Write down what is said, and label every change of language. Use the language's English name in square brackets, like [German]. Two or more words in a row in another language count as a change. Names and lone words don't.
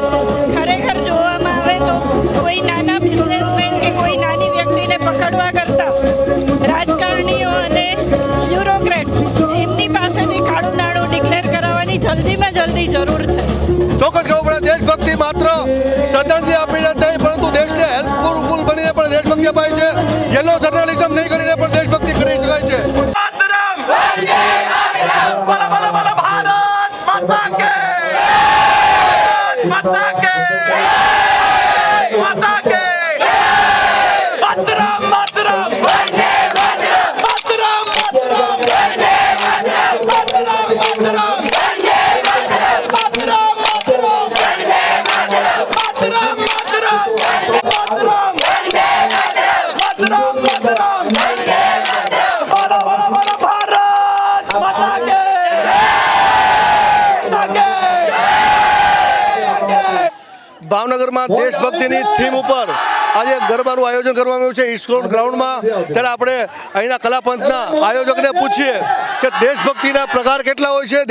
[Gujarati] ખરેખર જોવામાં આવે તો કોઈ નાના બિઝનેસમેન કે કોઈ નાની વ્યક્તિને પકડવા કરતાં રાજકારણીઓ અને બ્યુરોક્રેટ્સ એમની પાસેથી કાળું નાણું ડિક્લેર કરાવવાની જલ્દીમાં જલ્દી જરૂર છે. ચોક્કસ કહું પડે દેશભક્તિ માત્ર શ્રદ્ધાંજલિ આપીને જ નહીં પરંતુ દેશને હેલ્પફુલ બનીને પણ દેશભક્તિ અપાય છે. [English] yellow journalism [Gujarati] નહીં કરીને પણ દેશભક્તિ કરી શકાય છે. [Hindi] बोला बोला बोला भारत माता के माता के माता के [Sanskrit] मातरम मातरम वंदे मातरम मातरम मातरम वंदे मातरम मातरम मातरम वंदे मातरम मातरम मातरम वंदे मातरम मातरम मातरम मातरम वंदे मातरम मातरम मातरम वंदे मातरम [Hindi] बोला बोला बोला भारत माता के [Gujarati] ભાવનગરમાં દેશભક્તિની થીમ ઉપર આજે ગરબાનું આયોજન કરવામાં આવ્યું છે ઇસ્કોન ગ્રાઉન્ડમાં. ત્યારે આપણે અહીંના કલાપંથના આયોજકને પૂછીએ કે દેશભક્તિના પ્રકાર કેટલા હોય છે.